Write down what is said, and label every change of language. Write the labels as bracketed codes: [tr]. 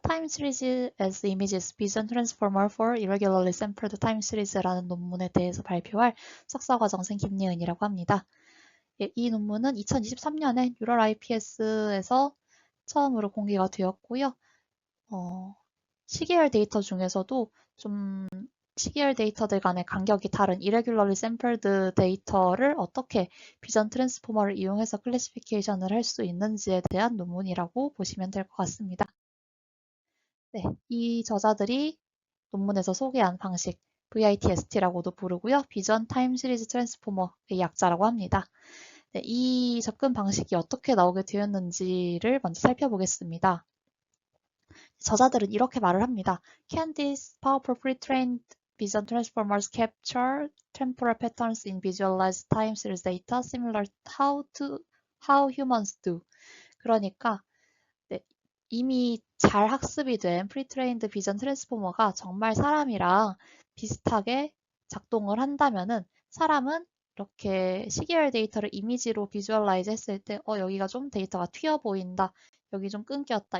[ko] Time Series as Images Vision Transformer for Irregularly Sampled Time Series라는 논문에 대해서 발표할 석사과정생 김예은이라고 합니다. 이 논문은 2023년에 뉴럴 IPS에서 처음으로 공개가 되었고요. 시계열 데이터 중에서도 좀 시계열 데이터들 간의 간격이 다른 Irregularly Sampled 데이터를 어떻게 비전 트랜스포머를 이용해서 클래시피케이션을 할 수 있는지에 대한 논문이라고 보시면 될 것 같습니다. 네, 이 저자들이 논문에서 소개한 방식, VITST라고도 부르고요. 비전 타임 시리즈 트랜스포머의 약자라고 합니다. 네, 이 접근 방식이 어떻게 나오게 되었는지를 먼저 살펴보겠습니다. 저자들은 이렇게 말을 합니다. [en] Can these powerful pre-trained vision transformers capture temporal patterns in visualized time series data similar to how humans do? [ko] 그러니까 네, 이미 잘 학습이 된 프리트레인드 비전 트랜스포머가 정말 사람이랑 비슷하게 작동을 한다면은 사람은 이렇게 시계열 데이터를 이미지로 비주얼라이즈 했을 때 여기가 좀 데이터가 튀어 보인다. 여기 좀 끊겼다.